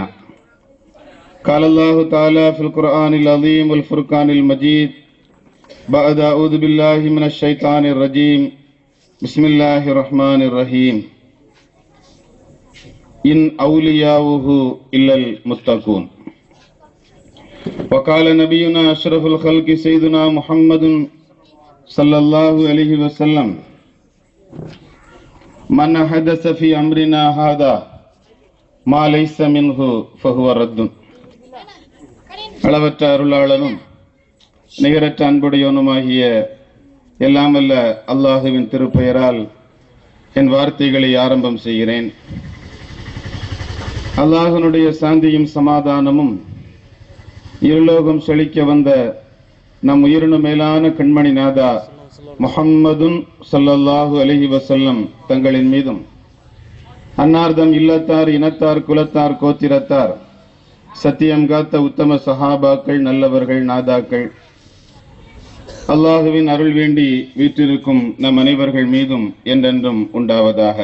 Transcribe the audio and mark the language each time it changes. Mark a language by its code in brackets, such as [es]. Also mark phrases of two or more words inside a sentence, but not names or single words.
[ar] قال الله تعالى في القرآن العظيم والفرقان المجيد بعد أعوذ بالله من الشيطان الرجيم بسم الله الرحمن الرحيم إن أولياؤه إلا المتقون. وقال نبينا أشرف الخلق سيدنا محمد صلى الله عليه وسلم من حدث في أمرنا هذا ما ليس منه فهو رد. [ta] அளவற்ற அருளாளனும் நிகரற்ற அன்புடையவனுமாகிய எல்லாம் வல்ல அல்லாஹுவின் திருப்பெயரால் என் வார்த்தைகளை ஆரம்பம் செய்கிறேன். அல்லாஹ்வினுடைய சாந்தியும் சமாதானமும் இருலோகம் செழிக்க வந்த நம் உயிரினு மேலான கண்மணி நாதா முஹம்மதுன் [ar] صلى الله عليه وسلم [ta] தங்களின் மீதும் அன்னார்தம் இல்லத்தார் இனத்தார் குலத்தார் கோத்திரத்தார் சத்தியம் காத்த உத்தம சஹாபாக்கள் நல்லவர்கள் நாதாக்கள் அல்லாஹுவின் அருள் வேண்டி வீற்றிருக்கும் நம் அனைவர்கள் மீதும் என்றென்றும் உண்டாவதாக.